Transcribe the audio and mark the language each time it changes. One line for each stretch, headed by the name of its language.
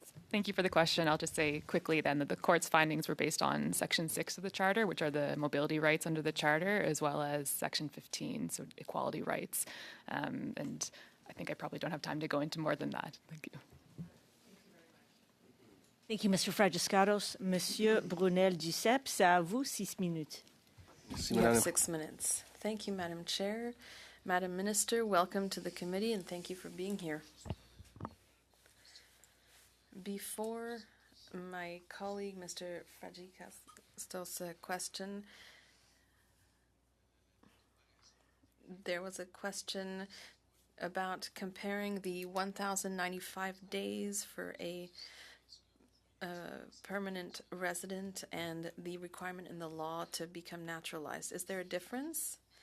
English: Thank you for the question. I'll just say quickly then that the court's findings were based on Section 6 of the Charter, which are the mobility rights under the Charter, as well as Section 15, so equality rights. And I think I probably don't have time to go into more than that. Thank you. Thank you, Mr. Fragiscaros.
French: Monsieur Brunel-Duceppe, c'est à vous 6 minutes.
English: You have 6 minutes. Thank you, Madam Chair. Madam Minister, welcome to the committee and thank you for being here. Before my colleague, Mr. Fragiscaros' question, there was a question about comparing the 1,095 days for a permanent resident and the requirement in the law to become naturalized. Is there a difference?